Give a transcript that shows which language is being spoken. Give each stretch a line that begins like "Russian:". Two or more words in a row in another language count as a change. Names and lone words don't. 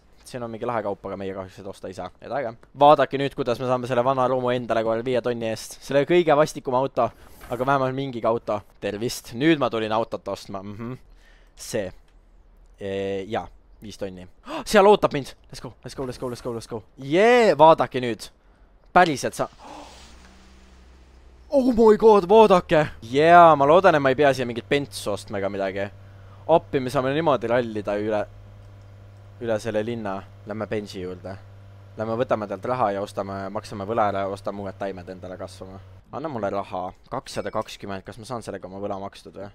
Estonian: Siin on mingi lahe kaup, aga meie kahjuks seda osta ei saa. Head aega. Vaadake nüüd, kuidas me saame selle vana ruumu endale kohe 5 tonni eest. Selle kõige vastikum auto, aga vähemalt mingi auto. Tervist. Nüüd ma tulin autot ostma. See. Jaa, 5 tonni. Seal ootab mind.
English: Let's go. Jee,
Estonian: vaadake nüüd. Päriselt sa...
English: Oh my god,
Estonian: vaadake. Jaa, ma loodan, et ma ei pea siia mingit pentsu ostma ega midagi. Appi, me saame niimoodi rallida üle selle linna. Lähme bensi juurde. Lähme võtame talt raha ja maksame võla ära ja ostame uued taimed endale kasvama. Anna mulle raha. 220, kas ma saan sellega oma võla makstud või?